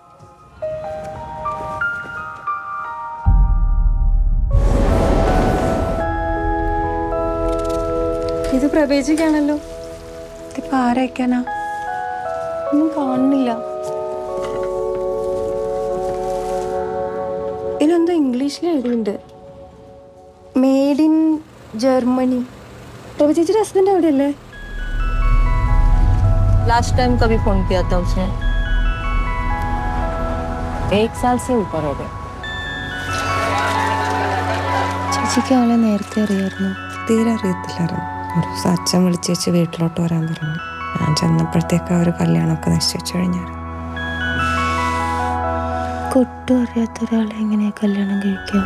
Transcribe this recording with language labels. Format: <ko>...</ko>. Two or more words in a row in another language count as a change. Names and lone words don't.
<ml>ഇത് പ്രവേശിക്കാണല്ലോ. ഇതിപ്പോ ആരയക്കാനാ? ഒന്നും കാണുന്നില്ല. ഇതിലെന്തോ ഇംഗ്ലീഷിൽ എഴുതിയിട്ടുണ്ട്,</ml> <en>made in Germany.</en> <ml>प्रभु ചേച്ചിയുടെ ഹസ്ബൻഡ് എവിടെയല്ലേ?</ml> <en>last time</en> <hi>कभी फोन किया था उसने? 1 साल से ऊपर हो गया.</hi> <ml>ചേച്ചിക്ക് അവളെ നേരത്തെ അറിയായിരുന്നു? തീരെ അറിയത്തില്ലായിരുന്നു. ഒരു ദിവസം അച്ഛൻ വിളിച്ചേച്ച് വീട്ടിലോട്ട് വരാൻ പറഞ്ഞു. ഞാൻ ചെന്നപ്പോഴത്തേക്ക് ആ ഒരു കല്യാണമൊക്കെ നിശ്ചയിച്ചു കഴിഞ്ഞായിരുന്നു. കൊട്ടും അറിയാത്ത ഒരാളെ എങ്ങനെയാ കല്യാണം കഴിക്കാം?</ml>